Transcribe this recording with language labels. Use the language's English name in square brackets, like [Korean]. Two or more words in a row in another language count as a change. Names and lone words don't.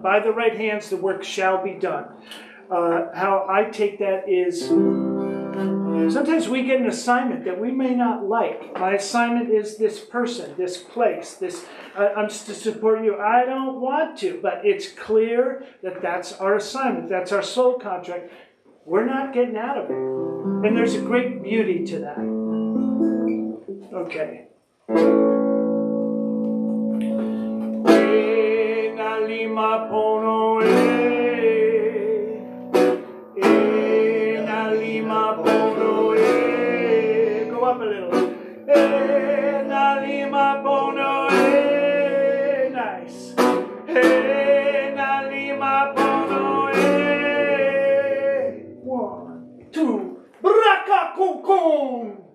[English] By the right hands, the work shall be done. How I take that is, sometimes we get an assignment that we may not like. My assignment is this person, this place, I'm to support you. I don't want to, but it's clear that that's our assignment. That's our soul contract. we're not getting out of it. And there's a great beauty to that. Okay. [Hawaiian] E na lima pono e na lima pono e. [English] Go up a little. [Hawaiian] E na lima pono e. Nice. E na lima pono e. 1, 2. Braka kung kung.